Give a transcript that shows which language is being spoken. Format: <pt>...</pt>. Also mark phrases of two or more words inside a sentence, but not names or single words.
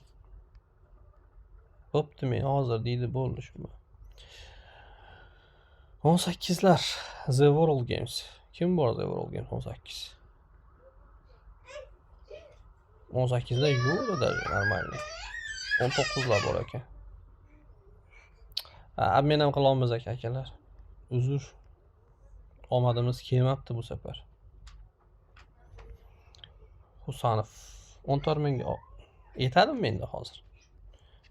<uz>Bo'pti, men hozir deydi bo'ldi shu. 18 lar The World Games. Kim bor The World Games 18? 18 lar yo'q</uz> <ru>даже нормально.</ru> <uz>19 lar bor ekan. Men ham qila olmaymiz akalar. Uzr. Omadimiz kelmabdi bu safar. Husanov 14 mingga yetadimi menda hozir?</uz>